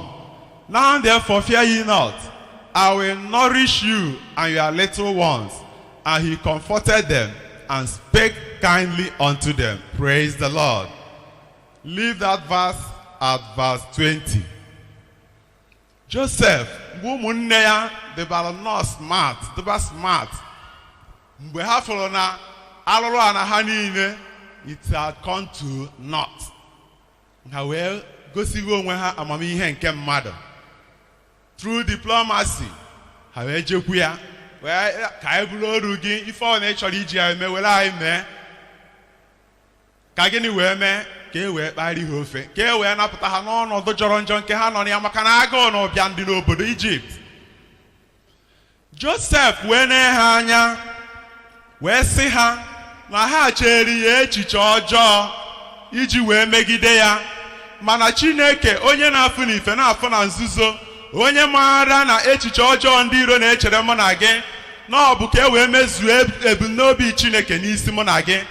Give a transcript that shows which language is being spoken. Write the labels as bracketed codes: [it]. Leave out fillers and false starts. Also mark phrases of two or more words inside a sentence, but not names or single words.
[en] Now therefore fear ye not, I will nourish you and your little ones. And he comforted them and spake kindly unto them. Praise the Lord. Leave that verse at verse 20. Joseph, [ig] ụmụnne ya debara nnọọ smart, deba smart. Mgbe ha fụrụ na alụrụ a na ha niile, [en] it had come to naught. [ig] Ha wee gosigo onwe ha amamihe nke mmadụ. [en] Through diplomacy, [ig] ha wee jekwu ya, wee ka anyị bụrụ oru gị, ife ọ na ịchọrọ iji ya eme, were anyị mee. Ka gịnị wee mee? Ka e wee kparị ha ofe, ka e wee napụta ha n'ọnọdụ jọrọ njọ nke ha nọ na ya maka na agụụ na ụbịa ndị n'obodo Egypt. Joseph wee nee ha anya, wee sị ha na ha chere ya echiche ọjọọ iji wee megide ya, mana Chineke onye na-afụ n'ife na-afụ na nzuzo, onye maara na echiche ọjọọ ndị iro na-echere mụ na gị, na ọ bụ ka e wee mezuo ebumnobi Chineke n'isi mụ na gị.